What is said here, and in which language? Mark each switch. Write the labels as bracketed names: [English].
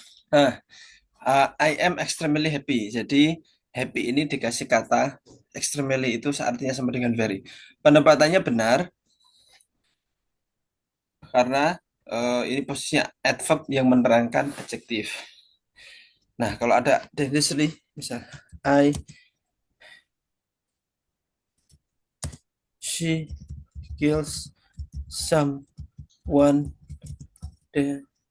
[English] Nah, I am extremely happy. [Indonesian] Jadi happy ini dikasih kata extremely itu artinya sama dengan very. Penempatannya benar karena ini posisinya adverb yang menerangkan adjektif. Nah, kalau ada dangerously, misal [English] I, she kills someone dangerously.